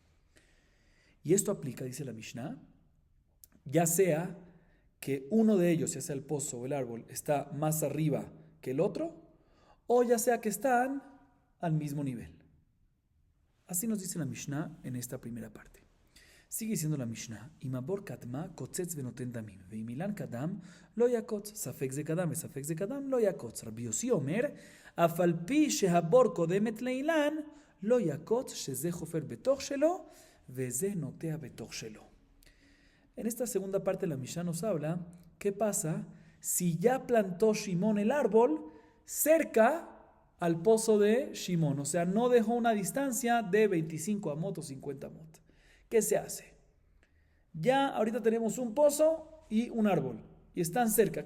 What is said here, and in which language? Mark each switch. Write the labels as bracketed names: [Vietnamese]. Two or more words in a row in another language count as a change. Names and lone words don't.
[Spanish] Y esto aplica, dice la Mishnah, ya sea que uno de ellos, ya sea el pozo o el árbol, está más arriba que el otro, o ya sea que están al mismo nivel. Así nos dice la Mishnah en esta primera parte. Sigue diciendo la Mishnah: [Hebrew] אם הבור קדמה קוצץ ונותן דמים, ואם האילן קדם לא יקוץ, ספק זה קדם וספק זה קדם לא יקוץ. רבי יוסי אומר, אף על פי שהבור קודמת לאילן, לא יקוץ שזה חופר בתוך שלו, וזה נוטע בתוך שלו. [Spanish] En esta segunda parte la Mishnah nos habla qué pasa si ya plantó Shimón el árbol cerca al pozo de Shimón, o sea, no dejó una distancia de 25 amot o 50 amot. ¿Qué se hace? Ya ahorita tenemos un pozo y un árbol, y están cerca.